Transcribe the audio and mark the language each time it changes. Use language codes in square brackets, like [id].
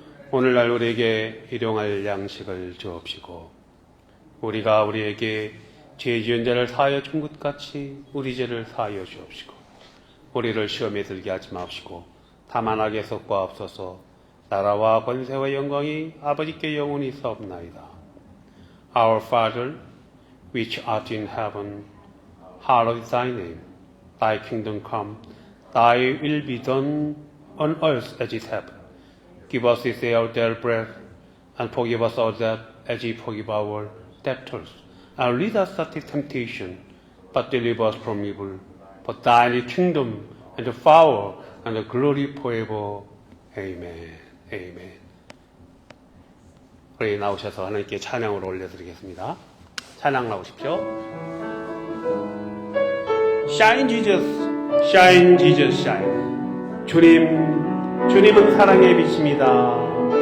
[ko] 오늘날 우리에게 일용할 양식을 주옵시고 우리가 우리에게 죄 지은 자를 사하여 준 것 같이 우리 죄를 사하여 주옵시고 우리를 시험에 들게 하지 마옵시고 다만 악에 섞어옵소서. 나라와 권세와 영광이 아버지께 영원히 있사옵나이다. [en] Our Father, which art in heaven, hallowed be thy name. Thy kingdom come, thy will be done on earth as it is heaven. Give us this day our daily bread, and forgive us our debt as we forgive our debtors. And lead us not into temptation, but deliver us from evil. For thine is the kingdom, and the power, and the glory forever. Amen. Amen. [ko] 우리 나오셔서 하나님께 찬양으로 올려드리겠습니다. 찬양 나오십시오. [en] Shine Jesus, shine Jesus, shine. [ko] 주님은 사랑의 빛입니다.